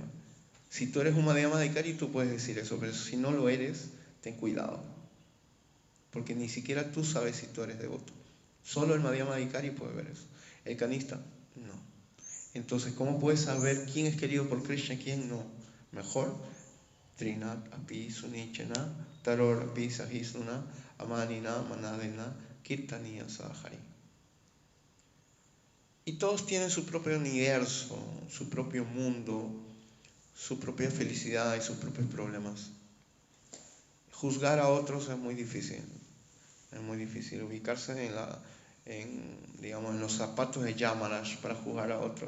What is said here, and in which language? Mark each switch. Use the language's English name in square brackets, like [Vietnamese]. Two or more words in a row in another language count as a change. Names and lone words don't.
[Spanish] Si tú eres un Madhyamadikari, tú puedes decir eso, pero si no lo eres, ten cuidado. Porque ni siquiera tú sabes si tú eres devoto. Solo el Madhyamadikari puede ver eso. El canista, no. Entonces, ¿cómo puedes saber quién es querido por Krishna y quién no? Mejor, [Sanskrit] तृणात् अपि सुनीचेन, तरोर् अपि सहिष्णुना, अमानिना मानदेन, कीर्तनीय सहरि. [Spanish] Y todos tienen su propio universo, su propio mundo, su propia felicidad y sus propios problemas. Juzgar a otros es muy difícil. Es muy difícil ubicarse en los zapatos de Yamaraj para juzgar a otros.